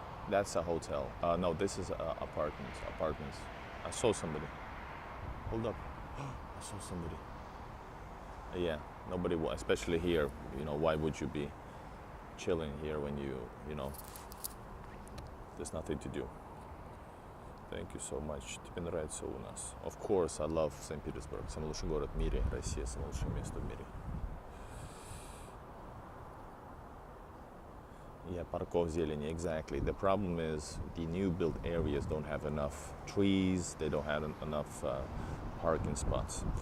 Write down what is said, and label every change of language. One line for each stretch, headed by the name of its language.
English: That's a hotel. No, this is apartments. I saw somebody. Hold up. I saw somebody. Yeah, nobody, especially here, why would you be chilling here when there's nothing to do. Thank you so much.
Russian: Тебе нравится у нас.
English: Of course, I love St. Petersburg.
Russian: Самый лучший город в мире. Россия самое лучшее место в мире.
English: Yeah,
Russian: парков зелени,
English: exactly. The problem is the new built areas don't have enough trees. They don't have enough parking spots.